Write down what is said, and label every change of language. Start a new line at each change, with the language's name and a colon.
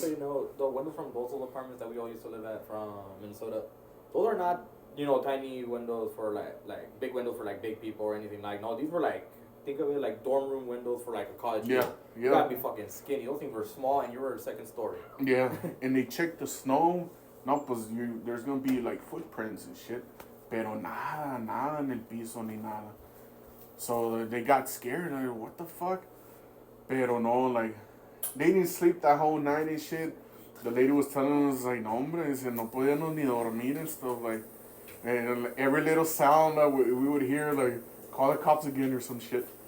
English: Just so you know, the windows from those old apartments that we all used to live at from Minnesota, those are not, you know, tiny windows for like big windows for like big people or anything. Like, no, these were like, think of it like dorm room windows for like a college. Yeah, You gotta be fucking skinny. Those things were small, and you were second story. Yeah, and they checked the snow.
Spanish: No, pues
English: there's gonna be like footprints and shit.
Spanish: Pero nada en el piso ni nada.
English: So they got scared. Like, what the fuck?
Spanish: Pero no,
English: like, they didn't sleep that whole night and shit. The lady was telling us, like,
Spanish: no, hombre, dice, no podíamos ni dormir
English: and stuff, like, and every little sound that we would hear, like, call the cops again or some shit.